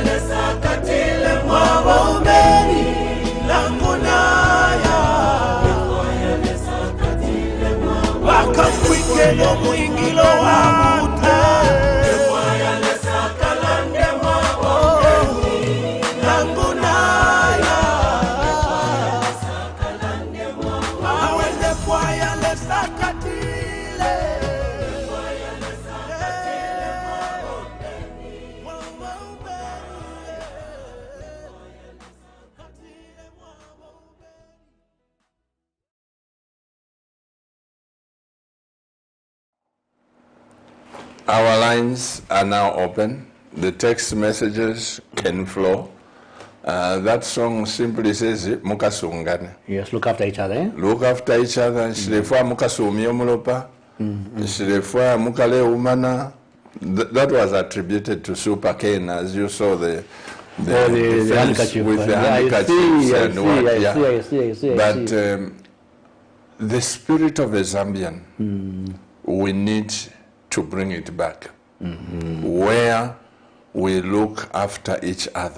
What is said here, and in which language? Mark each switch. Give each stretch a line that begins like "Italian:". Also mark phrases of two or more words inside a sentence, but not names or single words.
Bemba: lesakatile mawombeni nangunaya Nefwaya lesakatile mawombeni Wakamwike yo mwingilo wa mute Nefwaya lesakalande mawombeni nangunaya Nefwaya lesakalande mawombeni Awe nefwaya lesakatile Nefwaya lesakatile mawombeni
English: Our lines are now open. The text messages can flow. That song simply says, Mukasungane. Yes, look after each other. Eh? Look after each other.
Bemba: Shilefwa mukasumi omulopa. Shilefwa mukale umana.
English: That was attributed to Super Kane, as you saw the handkerchief. with the handkerchiefs and what. I see. But the spirit of a Zambian, we need to bring it back, where we look after each other.